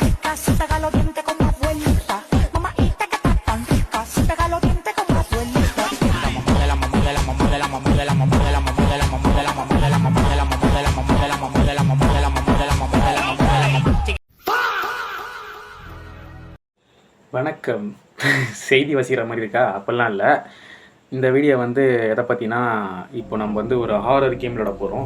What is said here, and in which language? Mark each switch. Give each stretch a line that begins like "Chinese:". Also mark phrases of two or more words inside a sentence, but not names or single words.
Spanish: se pega los dientes como abuelita. Mamaita que está tan rica, se pega los dientes como abuelita.
Tamil: வணக்கம். செய்தி வசிக்கிற மாதிரி இருக்கா? அப்படிலாம் இல்லை. இந்த வீடியோ வந்து எதை பற்றினா, இப்போ நம்ம வந்து ஒரு
English: horror game
Tamil: விளாட போகிறோம்.